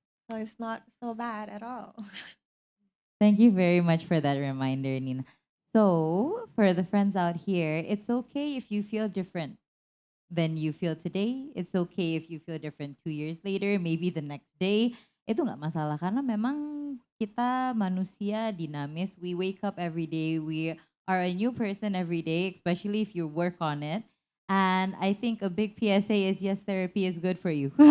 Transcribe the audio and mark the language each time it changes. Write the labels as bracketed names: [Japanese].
[English] So it's not so bad at all. Thank you very much for that reminder, Nina. So, for the friends out here, it's okay if you feel different than you feel today. It's okay if you feel different 2 years later, maybe the next day. [Indonesian] Itu nggak masalah karena memang kita manusia dinamis. [English] We wake up every day. We are a new person every day, especially if you work on it. And I think a big PSA is yes, therapy is good for you.